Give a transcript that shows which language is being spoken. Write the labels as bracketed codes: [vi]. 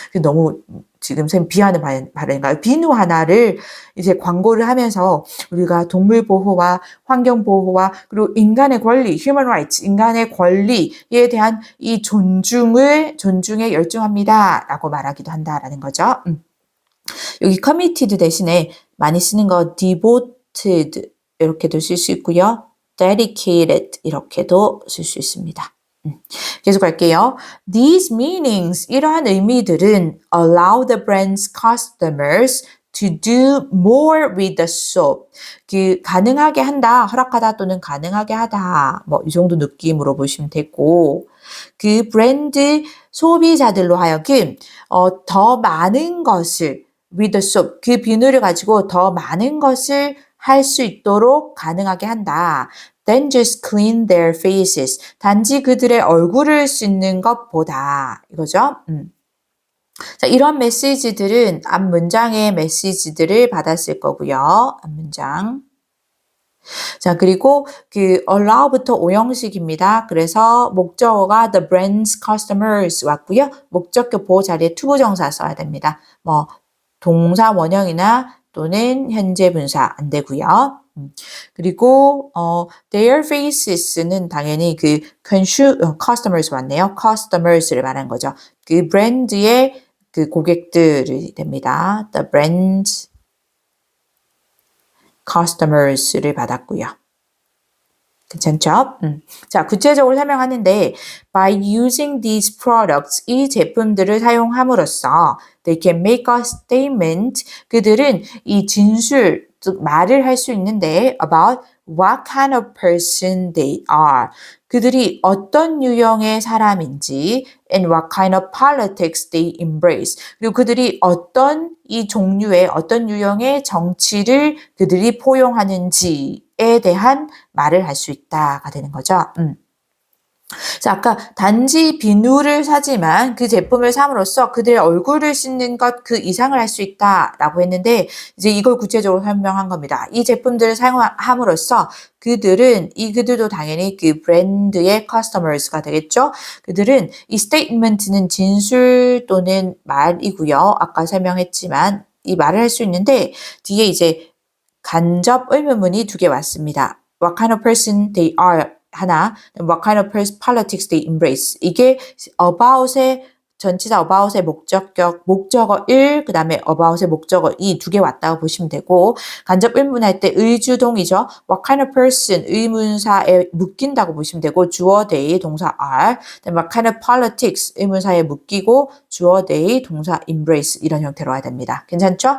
[ko] 너무 지금 쌤 비하는 발언인가요? 비누 하나를 이제 광고를 하면서 우리가 동물 보호와 환경 보호와 그리고 인간의 권리, human rights, 인간의 권리에 대한 이 존중에 열중합니다라고 말하기도 한다라는 거죠. 여기 committed 대신에 많이 쓰는 거 devoted 이렇게도 쓸 수 있고요. dedicated 이렇게도 쓸 수 있습니다. 계속 갈게요. [en] These meanings, [ko] 이러한 의미들은 [en] allow the brand's customers to do more with the soap. [ko] 그 가능하게 한다, 허락하다 또는 가능하게 하다. 뭐 이 정도 느낌으로 보시면 되고 그 브랜드 소비자들로 하여금 더 많은 것을 [en] with the soap, [ko] 그 비누를 가지고 더 많은 것을 할 수 있도록 가능하게 한다. [en] Than just clean their faces. [ko] 단지 그들의 얼굴을 씻는 것보다. 이거죠. 자, 이런 메시지들은 앞 문장의 메시지들을 받았을 거고요. 앞 문장. 자, 그리고 그 allow부터 오형식입니다. 그래서 목적어가 [en] the brand's customers [ko] 왔고요. 목적격 보호 자리에 투부정사 써야 됩니다. 뭐 동사 원형이나 또는 현재 분사 안 되고요. 그리고 their faces는 당연히 그 customers 왔네요. customers를 말한 거죠. 그 브랜드의 그 고객들이 됩니다. [en] The brand's customers [ko] 를 받았고요. 괜찮죠? 자, 구체적으로 설명하는데 [en] by using these products, [ko] 이 제품들을 사용함으로써 [en] they can make a statement, [ko] 그들은 이 진술, 즉 말을 할 수 있는데 [en] about what kind of person they are, [ko] 그들이 어떤 유형의 사람인지 [en] and what kind of politics they embrace, [ko] 그리고 그들이 어떤 이 종류의 어떤 유형의 정치를 그들이 포용하는지에 대한 말을 할 수 있다가 되는 거죠. 자, 아까 단지 비누를 사지만 그 제품을 삼으로써 그들의 얼굴을 씻는 것 그 이상을 할 수 있다라고 했는데 이제 이걸 구체적으로 설명한 겁니다. 이 제품들을 사용함으로써 그들도 당연히 그 브랜드의 customers가 되겠죠. 그들은 이 statement는 진술 또는 말이고요. 아까 설명했지만 이 말을 할 수 있는데 뒤에 이제 간접 의문문이 두 개 왔습니다. [en] What kind of person they are [ko] 하나, [en] what kind of politics they embrace. [ko] 이게 about의 전치사 about의 목적어 1, 그 다음에 about의 목적어 2 두 개 왔다고 보시면 되고 간접 의문할 때 의주동이죠. What kind of person 의문사에 묶인다고 보시면 되고 주어 they 동사 are. what kind of politics 의문사에 묶이고 주어 they 동사 embrace 이런 형태로 와야 됩니다. 괜찮죠?